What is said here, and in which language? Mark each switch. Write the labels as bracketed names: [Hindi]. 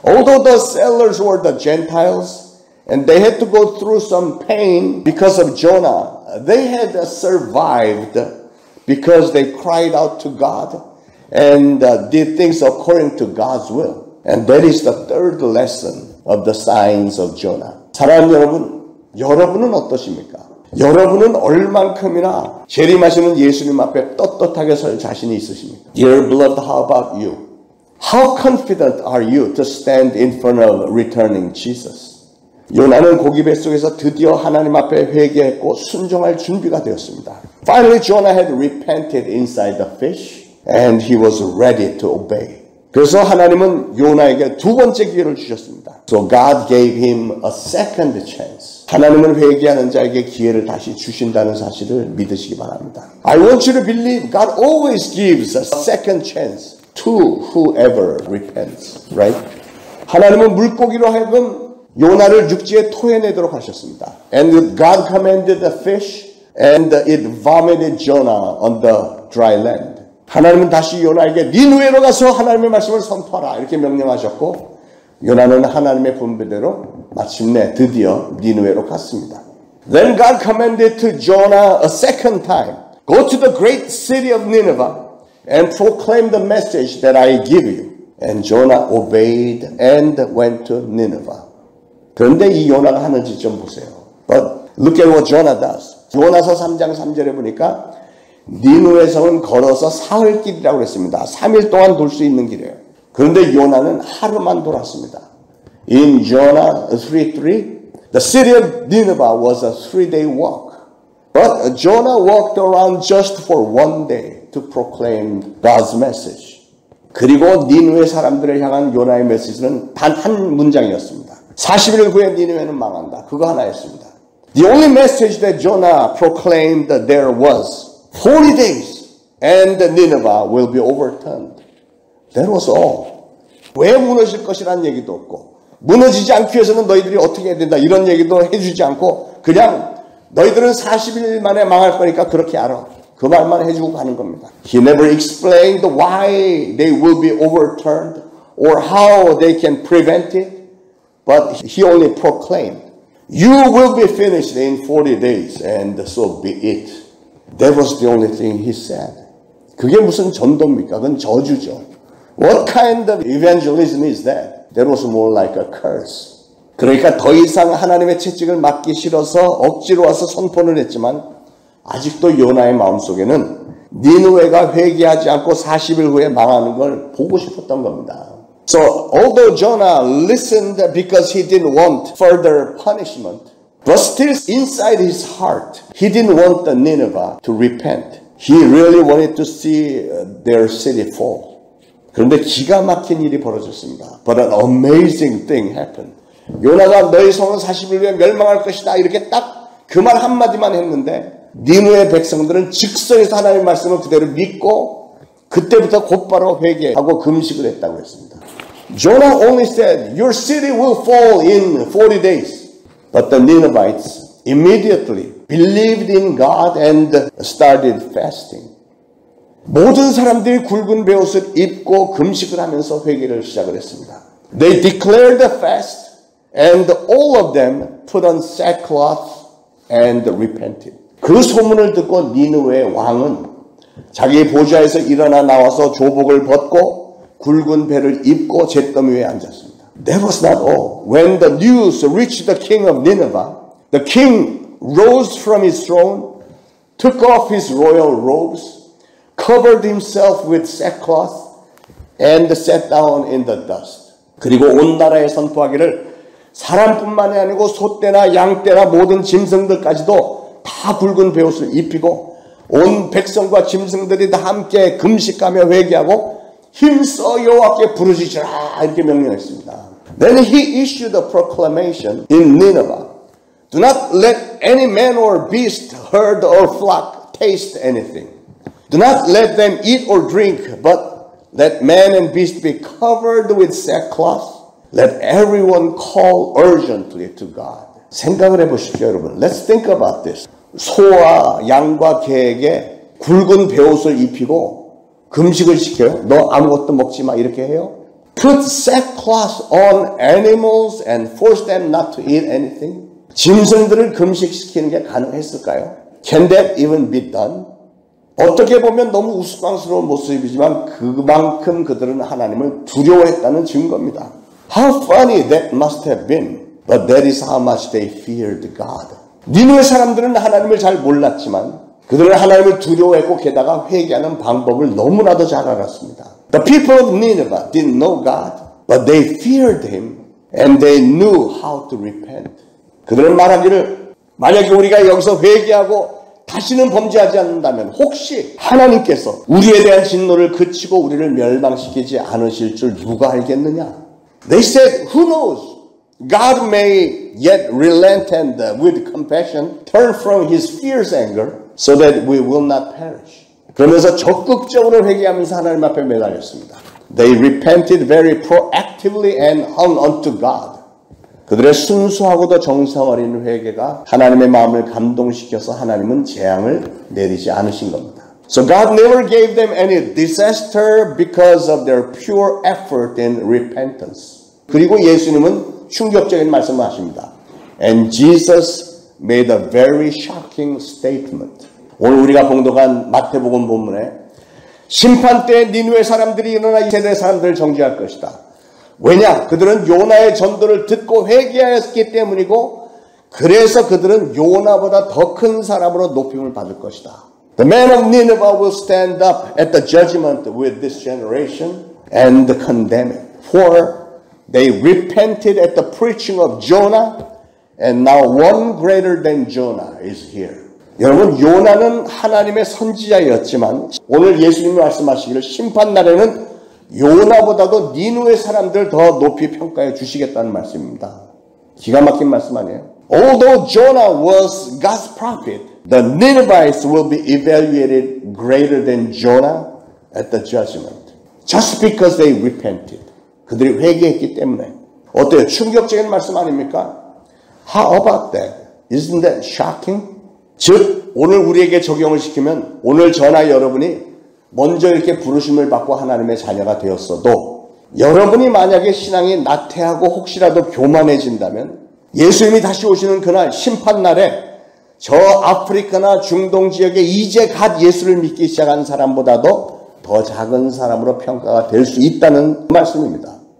[English] Although the sailors were the Gentiles and they had to go through some pain because of Jonah, they had survived because they cried out to God and did things according to God's will. And that is the third lesson of the signs of Jonah. [Korean] 사랑하는 여러분, 여러분은 어떠십니까? 여러분은 얼만큼이나 재림하시는 예수님 앞에 떳떳하게 설 자신이 있으십니까? [English] Dear beloved, how about you? How confident are you to stand in front of returning Jesus? [Korean] 요나는 고기 뱃속에서 드디어 하나님 앞에 회개했고 순종할 준비가 되었습니다. [English] Finally, Jonah had repented inside the fish and he was ready to obey. [Korean] 그래서 하나님은 요나에게 두 번째 기회를 주셨습니다. [English] So God gave him a second chance. [Korean] 하나님은 회개하는 자에게 기회를 다시 주신다는 사실을 믿으시기 바랍니다. [English] I want you to believe God always gives a second chance to whoever repents. Right? [Korean] 하나님은 물고기로 하여금 요나를 육지에 토해내도록 하셨습니다. [English] And God commanded the fish and it vomited Jonah on the dry land. [Korean] 하나님은 다시 요나에게 니느웨로 가서 하나님의 말씀을 선포하라 이렇게 명령하셨고 요나는 하나님의 분배대로 마침내 드디어 니느웨로 갔습니다. [English] Then God commanded to Jonah a second time, go to the great city of Nineveh and proclaim the message that I give you. And Jonah obeyed and went to Nineveh. [Korean] 그런데 이 요나가 하는지 좀 보세요. [English] But look at what Jonah does. [Korean] 요나서 3장 3절에 보니까 니느웨 성은 걸어서 사흘길이라고 그랬습니다. 3일 동안 돌 수 있는 길이에요. 그런데 요나는 하루만 돌았습니다. [English] In Jonah 3:3, the city of Nineveh was a 3-day walk. But Jonah walked around just for 1 day to proclaim God's message. [Korean] 그리고 니느웨 사람들을 향한 요나의 메시지는 단 한 문장이었습니다. 40일 후에 니느웨는 망한다. 그거 하나였습니다. [English] The only message that Jonah proclaimed there was 40 days and Nineveh will be overturned. That was all. [Korean] 왜 무너질 것이라는 얘기도 없고 무너지지 않기 위해서는 너희들이 어떻게 해야 된다 이런 얘기도 해주지 않고 그냥 너희들은 40일 만에 망할 거니까 그렇게 알아. 그 말만 해주고 가는 겁니다. [English] He never explained why they will be overturned or how they can prevent it. But he only proclaimed, you will be finished in 40 days and so be it. That was the only thing he said. [Korean] 그게 무슨 전도입니까? 그건 저주죠. [English] What kind of evangelism is that? That was more like a curse. [Korean] 그러니까 더 이상 하나님의 채찍을 맞기 싫어서 억지로 와서 선포를 했지만 아직도 요나의 마음속에는 니느웨가 회개하지 않고 40일 후에 망하는 걸 보고 싶었던 겁니다. [English] So although Jonah listened because he didn't want further punishment, but still inside his heart, he didn't want the Nineveh to repent. He really wanted to see their city fall. [Korean] 그런데 기가 막힌 일이 벌어졌습니다. [English] But an amazing thing happened. [Korean] 요나가 너희 성은 40일 후에 멸망할 것이다. 이렇게 딱 그 말 한마디만 했는데 니느웨 백성들은 즉석에서 하나님의 말씀을 그대로 믿고 그때부터 곧바로 회개하고 금식을 했다고 했습니다. [English] Jonah only said, your city will fall in 40 days. But the Ninevites immediately believed in God and started fasting. [Korean] 모든 사람들이 굵은 베옷을 입고 금식을 하면서 회개를 시작을 했습니다. [English] They declared a fast and all of them put on sackcloth and repented. [Korean] 그 소문을 듣고 니느웨의 왕은 자기 보좌에서 일어나 나와서 조복을 벗고 굵은 배를 입고 잿더미 위에 앉았습니다. [English] That was not all. When the news reached the king of Nineveh, the king rose from his throne, took off his royal robes, covered himself with sackcloth, and sat down in the dust. [Korean] 그리고 온 나라에 선포하기를 사람뿐만이 아니고 소떼나 양떼나 모든 짐승들까지도 다 굵은 베옷을 입히고 온 백성과 짐승들이 다 함께 금식하며 회개하고 힘써 여호와께 부르짖으라 이렇게 명령했습니다. [English] Then he issued a proclamation in Nineveh. Do not let any man or beast, herd or flock taste anything. Do not let them eat or drink, but let man and beast be covered with sackcloth. Let everyone call urgently to God. [Korean] 생각을 해보십시오, 여러분. [English] Let's think about this. [Korean] 소와 양과 개에게 굵은 베옷을 입히고 금식을 시켜요. 너 아무것도 먹지 마 이렇게 해요. [English] Put sackcloth on animals and force them not to eat anything. [Korean] 짐승들을 금식시키는 게 가능했을까요? [English] Can that even be done? [Korean] 어떻게 보면 너무 우스꽝스러운 모습이지만 그만큼 그들은 하나님을 두려워했다는 증거입니다. [English] How funny that must have been, but that is how much they feared God. [Korean] 니느웨 사람들은 하나님을 잘 몰랐지만 그들은 하나님을 두려워했고 게다가 회개하는 방법을 너무나도 잘 알았습니다. [English] The people of Nineveh didn't know God, but they feared Him and they knew how to repent. [Korean] 그들은 말하기를 만약에 우리가 여기서 회개하고 다시는 범죄하지 않는다면 혹시 하나님께서 우리에 대한 진노를 그치고 우리를 멸망시키지 않으실 줄 누가 알겠느냐? [English] They said, who knows? God may yet relent and with compassion turn from his fierce anger so that we will not perish. [Korean] 그러면서 적극적으로 회개하면서 하나님 앞에 매달렸습니다. [English] They repented very proactively and hung unto God. [Korean] 그들의 순수하고도 정성 어린 회개가 하나님의 마음을 감동시켜서 하나님은 재앙을 내리지 않으신 겁니다. [English] So God never gave them any disaster because of their pure effort in repentance. [Korean] 그리고 예수님은 충격적인 말씀을 하십니다. [English] And Jesus made a very shocking statement. [Korean] 오늘 우리가 봉독한 마태복음 본문에 심판 때 니느웨 사람들이 일어나 이 세대 사람들을 정죄할 것이다. 왜냐? 그들은 요나의 전도를 듣고 회개하였기 때문이고 그래서 그들은 요나보다 더 큰 사람으로 높임을 받을 것이다. [English] The man of Nineveh will stand up at the judgment with this generation and condemn it. For they repented at the preaching of Jonah and now one greater than Jonah is here. [Korean] 여러분, 요나는 하나님의 선지자였지만 오늘 예수님이 말씀하시기를 심판날에는 요나보다도 니누의 사람들 더 높이 평가해 주시겠다는 말씀입니다. 기가 막힌 말씀 아니에요? [English] Although Jonah was God's prophet, the Ninevites will be evaluated greater than Jonah at the judgment. Just because they repented. [Korean] 그들이 회개했기 때문에. 어때요? 충격적인 말씀 아닙니까? [English] How about that? Isn't that shocking? [Korean] 즉, 오늘 우리에게 적용을 시키면 오늘 저나 여러분이 먼저 이렇게 부르심을 받고 하나님의 자녀가 되었어도 여러분이 만약에 신앙이 나태하고 혹시라도 교만해진다면 예수님이 다시 오시는 그날 심판날에 저 아프리카나 중동 지역에 이제 갓 예수를 믿기 시작한 사람보다도 더 작은 사람으로 평가가 될 수 있다는 말씀입니다.